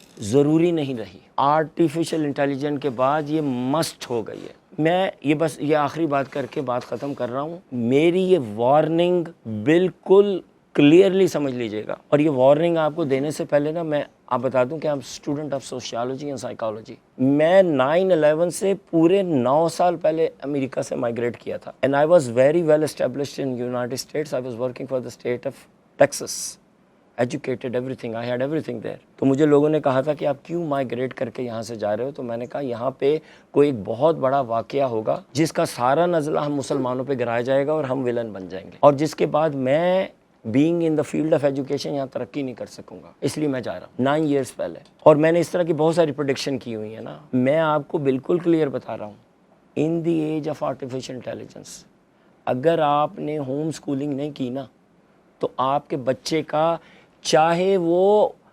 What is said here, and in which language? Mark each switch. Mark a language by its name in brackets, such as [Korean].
[Urdu] ضروری نہیں رہی، آرٹیفیشل انٹیلیجنس کے بعد یہ مسٹ ہو گئی ہے۔ میں یہ آخری بات کر کے بات ختم کر رہا ہوں۔ میری یہ وارننگ بالکل کلیئرلی سمجھ لیجئے گا، اور یہ وارننگ آپ کو دینے سے پہلے نا میں آپ بتا دوں کہ [English] I'm student of sociology and psychology. [Urdu] میں 9/11 سے پورے 9 سال پہلے امریکہ سے مائگریٹ کیا تھا، [English] and I was very well established in United States. I was working for the state of Texas. Educated, everything, I had everything there. [Urdu] تو مجھے لوگوں نے کہا تھا کہ آپ کیوں مائگریٹ کر کے یہاں سے جا رہے ہو، تو میں نے کہا یہاں پہ کوئی ایک بہت بڑا واقعہ ہوگا جس کا سارا نزلہ ہم مسلمانوں پہ گرایا جائے گا اور ہم ویلن بن جائیں گے، اور جس کے بعد میں [English] being in the field of education [Urdu] یہاں ترقی نہیں کر سکوں گا، اس لیے میں جا رہا ہوں 9 ایئرس پہلے۔ اور میں نے اس طرح کی بہت ساری پریڈکشن کی ہوئی ہیں نا۔ میں آپ کو بالکل کلیئر بتا رہا ہوں، [English] in the age of artificial intelligence [Urdu] اگر آپ نے ہوم اسکولنگ نہیں کی نا، تو آپ کے بچے کا چاہے وہ